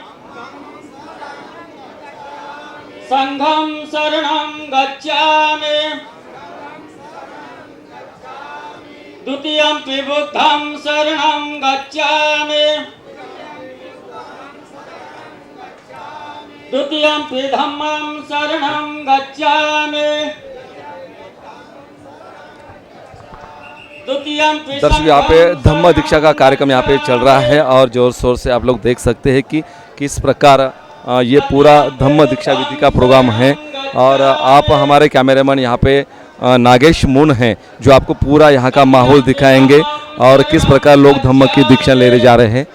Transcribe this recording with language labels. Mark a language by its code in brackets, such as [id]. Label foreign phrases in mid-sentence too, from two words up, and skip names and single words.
[pi] संघं शरणं गच्छामि द्वितीयं बुद्धं शरणं गच्छामि द्वितीयं धम्मं शरणं गच्छामि. [hi] दर्शक, यहाँ पे धम्म दीक्षा का कार्यक्रम यहाँ पे चल रहा है और जोर शोर से आप लोग देख सकते हैं कि किस प्रकार ये पूरा धम्म दीक्षा विधि का प्रोग्राम है. और आप हमारे कैमरामैन यहाँ पे नागेश मुन हैं जो आपको पूरा यहाँ का माहौल दिखाएंगे और किस प्रकार लोग धम्म की दीक्षा ले जा रहे हैं.